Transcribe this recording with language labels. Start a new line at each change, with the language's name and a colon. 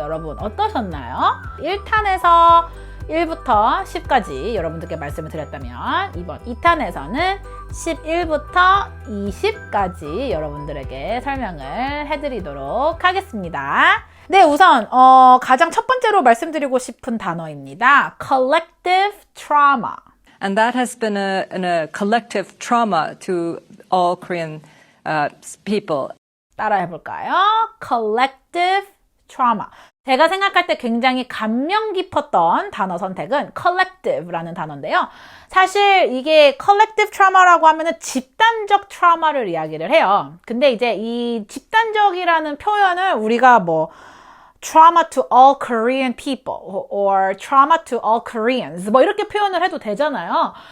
Korean: 여러분 어떠셨나요? 1탄에서 1부터 10까지 여러분들께 말씀을 드렸다면 이번 2탄에서는 11부터 20까지 여러분들에게 설명을 해드리도록 하겠습니다. 네, 우선 가장 첫 번째로 말씀드리고 싶은 단어입니다.
English: Collective trauma. And that has been a collective trauma to all Korean people.
Korean: 따라 해볼까요? Collective trauma. 제가 생각할 때 굉장히 감명 깊었던 단어 선택은 collective라는 단어인데요. 사실 이게 collective trauma라고 하면은 집단적 트라우마를 이야기를 해요. 근데 이제 이 집단적이라는 표현을 우리가 뭐 trauma to all Korean people or trauma to all Koreans 뭐 이렇게 표현을 해도 되잖아요.